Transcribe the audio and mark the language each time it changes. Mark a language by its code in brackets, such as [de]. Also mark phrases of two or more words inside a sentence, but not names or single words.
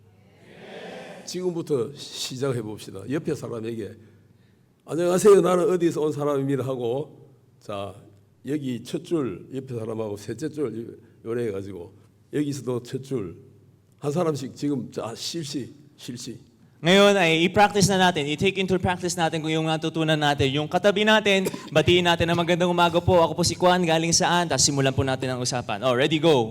[ko] 지금부터 시작해 봅시다. 옆에 사람에게 안녕하세요. 나는 어디서 온 사람입니다 하고 자 여기 첫 줄 옆에 사람하고 셋째 줄 요래 해가지고 여기서도 첫 줄 한 사람씩 지금 자 실시. [tl] Ngayon ay i-practice na natin, [en] i-take into practice [tl] natin kung yung natutunan natin. Yung katabi natin, batiin natin na magandang umaga po. Ako po si Juan, galing saan? Tapos simulan po natin ang usapan. [en] Ready, go.